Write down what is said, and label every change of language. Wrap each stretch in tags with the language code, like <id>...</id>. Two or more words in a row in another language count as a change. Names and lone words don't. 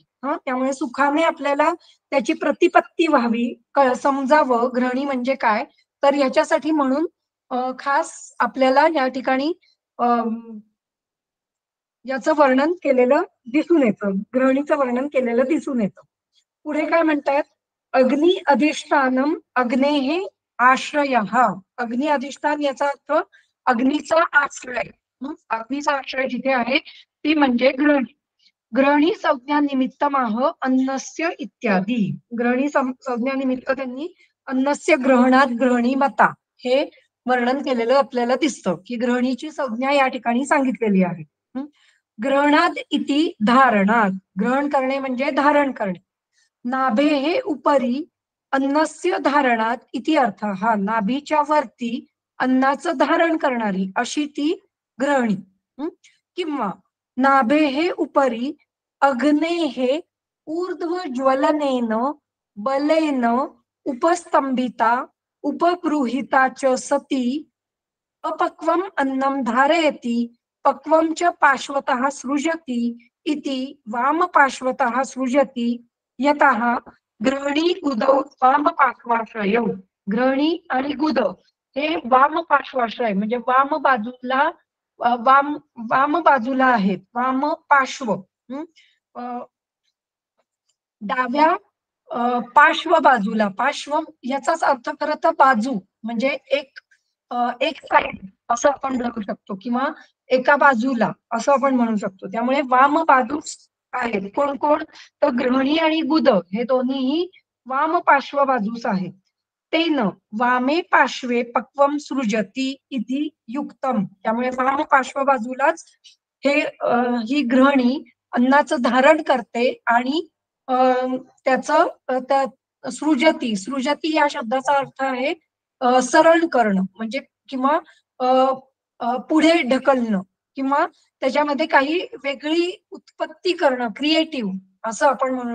<mr>त्यामुळे सुखाने आपल्याला त्याची प्रतिपत्ती व्हावी, समजावं ग्रहणी म्हणजे काय, तर याच्यासाठी म्हणून खास आपल्याला या ठिकाणी याचं वर्णन केलेलं दिसून येतं, ग्रहणीचं वर्णन केलेलं दिसून येतं. पुढे काय म्हणतात,</mr> <sa>अग्नि अधिष्ठानम अग्नेः आश्रयः.</sa> <mr>अग्नि अधिष्ठान याचा अर्थ अग्नीचा आश्रय. अग्नीचा आश्रय जिथे आहे ती म्हणजे ग्रहणी.</mr> <sa>ग्रहणी संज्ञा निमित्तमाह अन्नस्य इत्यादी.</sa> <mr>ग्रहणी संज्ञा निमित्त त्यांनी</mr> <sa>अन्नस्य ग्रहणात ग्रहणी मता</sa> <mr>हे वर्णन केलेलं आपल्याला दिसतं की ग्रहणीची संज्ञा या ठिकाणी सांगितलेली आहे.</mr> <sa>ग्रहणात इति धारणात.</sa> <mr>ग्रहण करणे म्हणजे धारण करणे.</mr> <sa>नाभेः उपरी अन्नस्य धारणात इति अर्थ.</sa> <mr>हा नाभीच्या वरती अन्नाचं धारण करणारी अशी ती ग्रहणी.</mr> <sa>किंवा नाभेः उपरी अग्नेः ऊर्ध्वज्वलनेन बलेन उपस्तंभिता उपगृहीता च सती अपक्वम अन्नम धारयति पक्वम च पार्श्वतः सृजति इति वाम पार्श्वतः सृजति यतः ग्रहणी गुदौ वाम पार्श्वाश्रय.</sa> <mr>ग्रहणी आणि गुद हे वाम पार्श्वाश्रय म्हणजे वाम बाजूला वाम बाजूला आहेत. वाम पार्श्व डाव्या पार्श्व बाजूला. पार्श्व याचाच अर्थ खरं तर बाजू म्हणजे एक साईड असं आपण म्हणू शकतो, किंवा एका बाजूला असं आपण म्हणू शकतो. त्यामुळे वाम बाजूस आहेत कोण कोण तर ग्रहणी आणि गुद हे दोन्हीही वाम पार्श्व बाजूस आहेत.</mr> <sa>तेन वामे पार्श्वे पक्वम सृजती इति युक्तम.</sa> <mr>त्यामुळे वाम पार्श्व बाजूलाच ही ग्रहणी अन्नाचं धारण करते आणि त्याचं सृजती. सृजती या शब्दाचा अर्थ आहे सरळ करणं म्हणजे, किंवा पुढे ढकलणं, किंवा त्याच्यामध्ये काही वेगळी उत्पत्ती करणं, क्रिएटिव्ह असं आपण म्हणू.</mr>